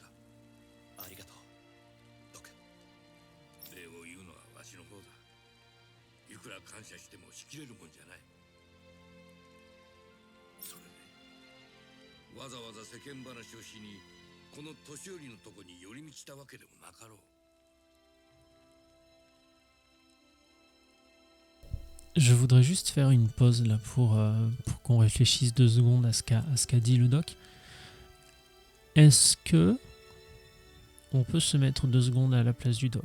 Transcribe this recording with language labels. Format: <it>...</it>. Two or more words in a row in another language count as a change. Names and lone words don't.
<ja>ありがとうドク。礼を言うのはわしの方だ。いくら感謝してもしきれるもんじゃない。それでわざわざ世間話をしにこの年寄りのとこに寄り道したわけでもなかろう。</ja> <fr>Je voudrais juste faire une pause là pour qu'on réfléchisse 2 secondes à ce qu'a dit le doc. Est-ce que on peut se mettre 2 secondes à la place du doc?</fr>